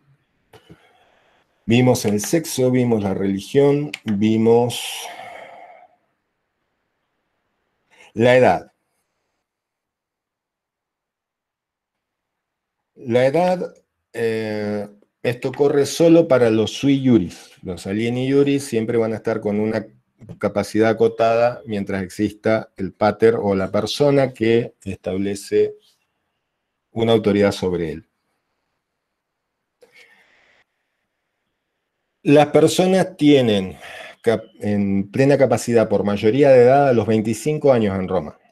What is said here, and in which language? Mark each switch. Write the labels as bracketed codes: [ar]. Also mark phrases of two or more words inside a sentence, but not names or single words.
[es] Vimos el sexo, vimos la religión, vimos la edad. La edad, esto corre solo para los [la] sui juris. [es] Los [la] alieni juris [es] siempre van a estar con una capacidad acotada mientras exista el pater o la persona que establece una autoridad sobre él. Las personas tienen en plena capacidad por mayoría de edad a los 25 años en Roma.